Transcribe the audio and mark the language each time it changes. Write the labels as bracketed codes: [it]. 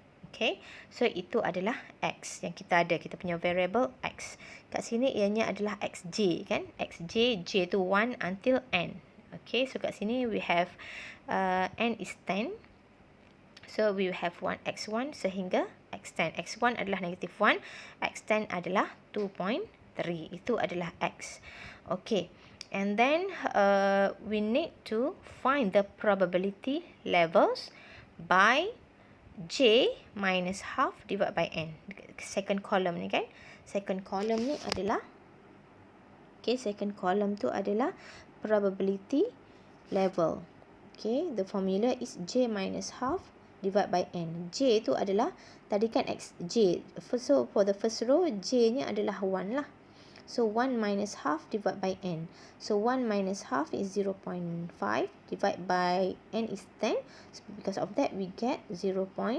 [ms] Okay, so itu adalah x yang kita ada, kita punya variable x. Kat sini ianya adalah xj kan. Xj, j tu 1 until n. [en] Okay, so [ms] kat sini [en] we have n is 10. So we have 1x1 [ms] sehingga [en] x10. [ms] x1 adalah negative 1, x10 adalah 2.3. Itu adalah x. [en] Okay, and then we need to find the probability levels by j minus half divided by n. [ms] Second column ni kan. Second column ni adalah, okay, second column tu adalah probability level. [en] Okay, the formula is j minus half divided by n. [ms] J tu adalah, tadi kan xj. [en] So for the first row, j [ms] nya adalah 1 lah. [en] So 1 minus half divided by n. So 1 minus half is 0.5 divided by n is 10. So because of that, we get 0.05.